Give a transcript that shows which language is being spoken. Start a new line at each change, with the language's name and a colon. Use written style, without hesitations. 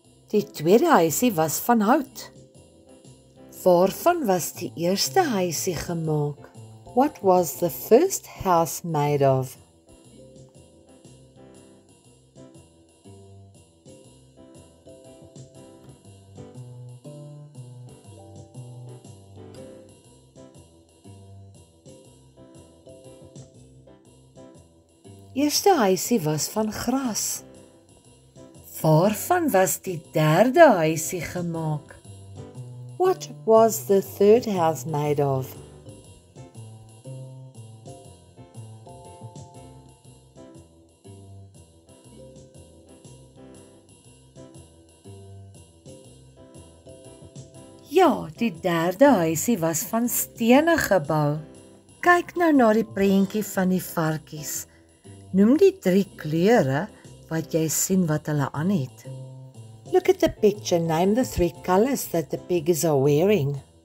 Afrikaans: Die tweede huisie was van hout. Waarvan was die eerste huisie gemaak?
English: What was the first house made of?
Afrikaans: Eerste huisie was van gras. Waarvan was die derde huisie gemaak?
English: What was the third house made of?
Afrikaans: Ja, die derde huisie was van stene gebou. Kyk nou na die prentjie van die varkies. Noem die 3 kleure wat jy sien wat hulle aan het.
English: Look at the picture, name the 3 colors that the piggies are wearing.